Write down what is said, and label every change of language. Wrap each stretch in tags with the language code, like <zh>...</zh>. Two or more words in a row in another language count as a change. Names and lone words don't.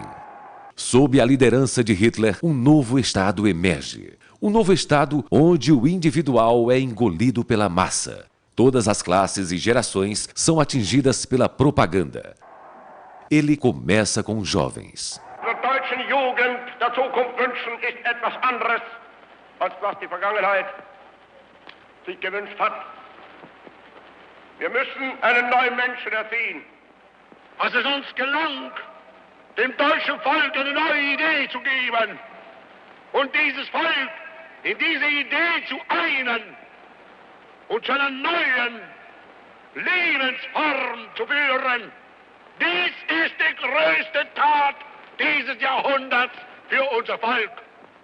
<pt>Sob a liderança de Hitler, um novo Estado emerge. Um novo Estado onde o individual é engolido pela massa. Todas as classes e gerações são atingidas pela propaganda. Ele começa com os jovens.</pt> <de>Der deutschen Jugend der Zukunft wünschen ist etwas anderes, als was die Vergangenheit sich gewünscht hat. Wir müssen einen neuen Menschen erziehen. Als es uns gelang, dem deutschen Volk eine neue Idee zu geben und dieses Volk in diese Idee zu einen und zu einer neuen Lebensform zu führen, dies ist die größte Tat dieses Jahrhunderts für unser Volk.</de>